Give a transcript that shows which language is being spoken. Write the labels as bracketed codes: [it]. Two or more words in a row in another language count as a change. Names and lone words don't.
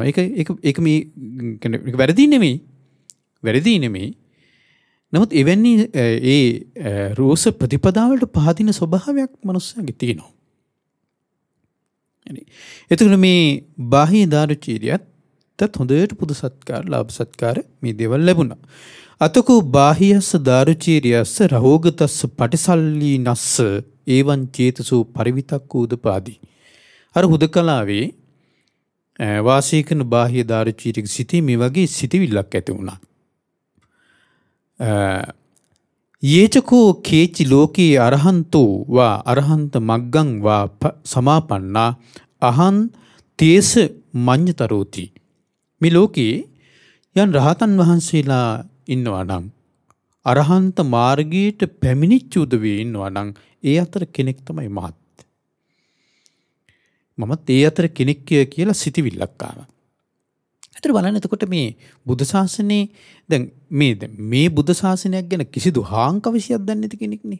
[si] ඒක මේ වැරදි නෙමෙයි. වැරදි නෙමෙයි. නමුත් එවැනි ඒ රෝස ප්‍රතිපදාවලට පහදින ස්වභාවයක් මනුස්සයන්ගේ තියෙනවා. එතකොට මේ බාහ්‍ය දාරුචීරියත් හොඳට පුද සත්කාර ලාභ සත්කාර මේ දේවල් ලැබුණා. [pi] අතකෝ බාහියස්ස දාරුචීරියස්ස රහෝගතස්ස පටිසල්ලී නස්ස ඒවන් චේතසෝ පරිවිතක්කෝ උදපාදී. [si] අර හුදකලාවේ වාසය කරන බාහ්‍ය දාරුචීරියක සිටී මේ වගේ සිටිවිල්ලක් ඇති වුණා. [pi] යේචකෝ කේචි ලෝකේ අරහන්තෝ වා අරහන්ත මග්ගං වා සමාපන්නා අහං තේස මඤ්ඤතරෝති. [si] මේ ලෝකේ යන් රහතන් වහන්සේලා ඉන්නවා නම් අරහන්ත මාර්ගයට පැමිණිච්ච උදවිය ඉන්නවා නම් ඒ අතර කෙනෙක් තමයි මහත්. මමත් ඒ අතර කෙනෙක් කියලා සිටිවිල්ලක් ආවා. ඇත්තට බලන්න එතකොට මේ බුද්ධ ශාසනයේ දැන් මේ බුද්ධ ශාසනයක් ගැන කිසිදු හාංකවිෂයක් දන්නේ නැති කෙනෙක් නේ.